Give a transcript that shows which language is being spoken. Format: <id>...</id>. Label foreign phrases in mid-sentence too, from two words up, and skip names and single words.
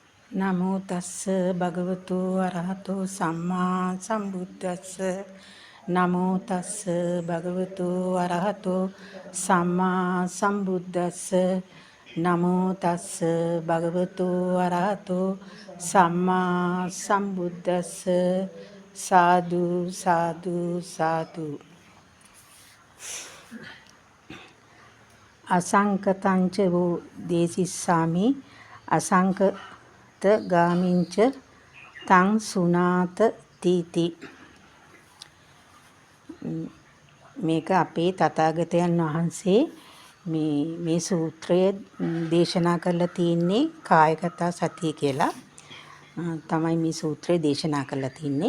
<pi>නමෝ තස්ස භගවතු අරහතෝ සම්මා සම්බුද්දස්ස නමෝ තස්ස භගවතු අරහතෝ සම්මා සම්බුද්දස්ස නමෝ තස්ස භගවතු අරහතෝ සම්මා සම්බුද්දස්ස සාදු සාදු සාදු අසංකතංච වූ දේසිස්සාමි අසංකත ගාමින්ච තං සුනාත තීති.</pi> <si>මේක අපේ තථාගතයන් වහන්සේ මේ සූත්‍රය දේශනා කරලා තියෙන්නේ කායගත සතිය කියලා තමයි මේ සූත්‍රය දේශනා කරලා තින්නේ.</si>